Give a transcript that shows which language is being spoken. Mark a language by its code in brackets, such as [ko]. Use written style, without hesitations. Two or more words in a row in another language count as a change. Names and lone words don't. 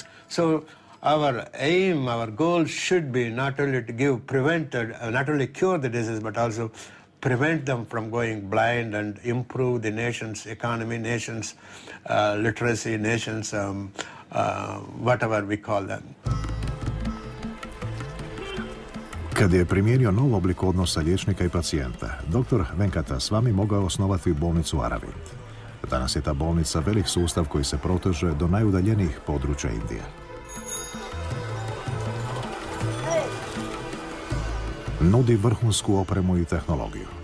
[en] So our aim, our goal should be not only to not only cure the disease, but also prevent them from going blind and improve the nation's economy, nation's literacy, nation's whatever we call them. [hr] Kad je primijenio nov oblik odnosa liječnika i pacijenta, dr. Venkata Swami mogao osnovati bolnicu Aravind. Danas je ta bolnica velik sustav koji se proteže do najudaljenijih područja Indije. Nudi vrhunsku opremu i tehnologiju.